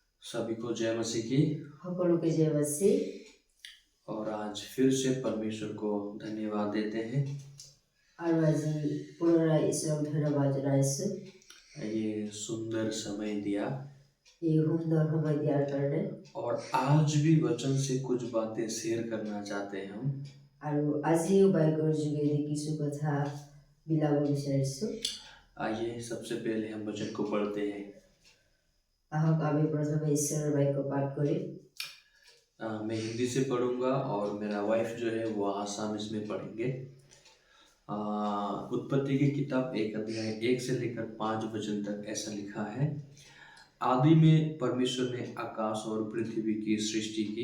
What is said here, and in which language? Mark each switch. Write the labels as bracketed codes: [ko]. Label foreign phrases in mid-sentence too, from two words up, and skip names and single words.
[hi] सभी को जय मसीह की। [as] সকলোকে জয় মসিহ। [hi] और आज फिर से परमेश्वर को धन्यवाद देते हैं। [as] আৰু আজি পুনৰাই ঈশ্বৰক ধন্যবাদ জনাইছো [hi] ये सुंदर समय दिया [as] এই সুন্দৰ সময় দিয়াৰ কাৰণে। [hi] और आज भी वचन से कुछ बातें शेयर करना चाहते हैं हम। [as] আৰু আজিও বাইকৰ যোগেদি কিছু কথা বিলাব বিচাৰিছো। [hi] आइए सबसे पहले हम वचन को पढ़ते हैं। [as] আহক আমি প্ৰথমে ঈশ্বৰৰ বাক্য পাঠ কৰিম। [hi] मैं हिंदी से पढ़ूंगा और मेरा वाइफ जो है वो आसामीज में पढ़ेंगे। उत्पत्ति की किताब 1 अध्याय 1 से लेकर 5 वचन तक ऐसा लिखा है। आदि में परमेश्वर ने आकाश और पृथ्वी की सृष्टि की।